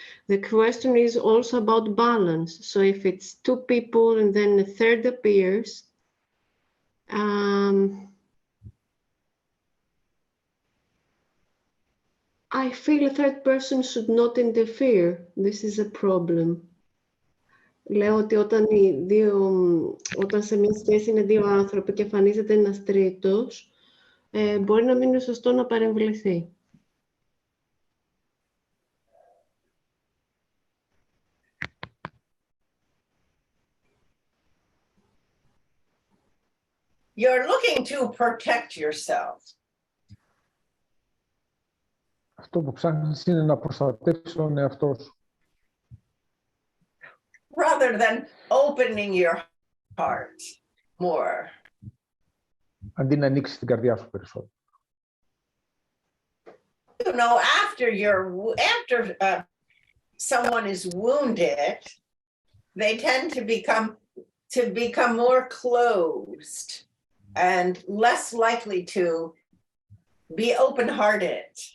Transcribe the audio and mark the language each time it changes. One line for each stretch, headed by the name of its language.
English: The question is also about balance. So if it's two people and then a third appears, I feel a third person should not interfere. This is a problem.
Greek: Λέω ότι όταν σε μια σχέση είναι δύο άνθρωποι και εμφανίζεται ένας τρίτος, μπορεί να μην είναι σωστό να παρεμβληθεί.
English: You're looking to protect yourself.
Greek: Αυτό που ψάχνεις είναι να προστατεύσεις τον εαυτό σου.
English: Rather than opening your heart more.
Greek: Αντί να ανοίξεις την καρδιά σου περισσότερο.
English: You know, after someone is wounded, they tend to become more closed and less likely to be open-hearted.